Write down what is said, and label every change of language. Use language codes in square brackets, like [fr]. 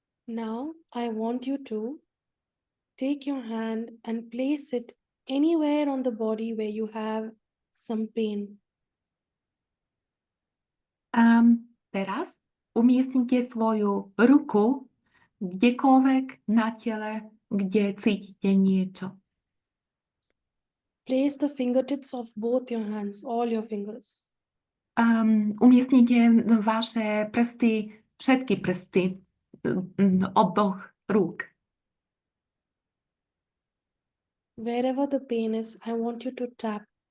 [en] Now I want you to take your hand and place it anywhere on the body where you have some pain. [sk] A teraz umiestnite svoju ruku kdekoľvek na tele, kde cítite niečo. [en] Place the fingertips of both your hands, all your fingers. [sk] Umiestnite vaše prsty, všetky prsty oboch rúk. [en] Wherever the pain is, I want you to tap.